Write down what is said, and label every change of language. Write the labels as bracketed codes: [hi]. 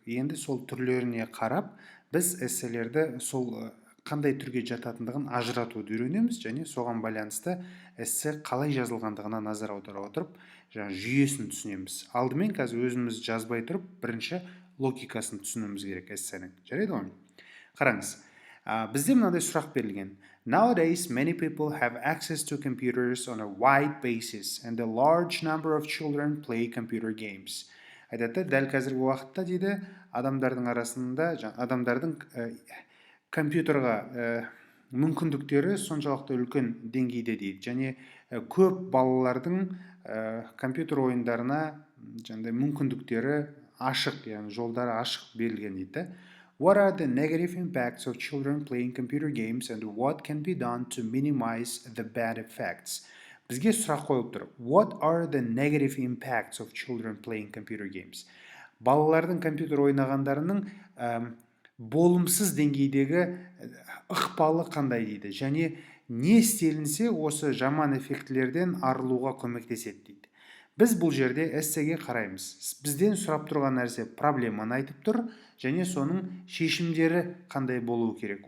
[kk] Енді сол түрлеріне қарап, біз эсселерді сол қандай түрге жататындығын ажыратуды үйренеміз, және соған байланысты эссе қалай жазылғандығына назар аудара отырып, жүйесін түсінеміз. Алдымен қазір өзіміз жазбай тұрып, бірінші логикасын түсінуіміз керек эссенің. Жарайды ғой? Қараңыз. Бізде мынандай сұрақ берілген. [en] Nowadays, many people have access to computers on a wide basis, and a large number of children play computer games. [kk] Айтады, дәл қазіргі уақытта дейді, адамдардың арасында, адамдардың компьютерға мүмкіндіктері соншалықты үлкен деңгейде дейді, және көп балалардың компьютер ойындарына мүмкіндіктері ашық, яғни жолдары ашық берілген дейді. [en] What are the negative impacts of children playing computer games and what can be done to minimize the bad effects? [kk] Бізге сұрақ қойып тұр. [en] What are the negative impacts of children playing computer games? [kk] Балалардың компьютер ойнағандарының болымсыз деңгейдегі ықпалы қандай дейді, және не істелінсе осы жаман эффектілерден арылуға көмектеседі дейді. Біз бұл жерде эссеге қараймыз. Бізден сұрап тұрған нәрсе проблеманы айтып тұр, және соның шешімдері қандай болуы керек.